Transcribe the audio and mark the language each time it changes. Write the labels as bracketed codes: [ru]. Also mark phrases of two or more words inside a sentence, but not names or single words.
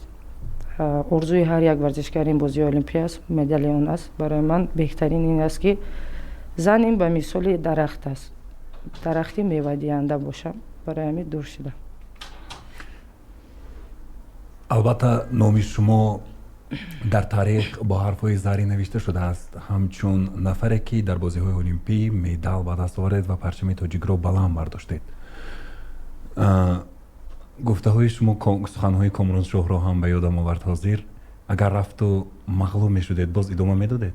[tg] орзуи ҳар як варзишгар ин бозии олимпия аст, медали он аст. барои ман беҳтарин ин аст ки занем ба мисоли дарахт аст, дарахти мевадиҳанда бошам. барои ҳамин дур шидам. албатта номи шумо در تاریخ با حرفهای زری نوشته شده است همچون نفری که در بازی‌های المپی مدال به دست آورد و پرچم تاجیک را بلند برداشتید. گفته های شما سخنهای کامران شاه را هم به یادم آورد حاضر. اگر رفت و مغلوب می شدید باز ادامه می دادید؟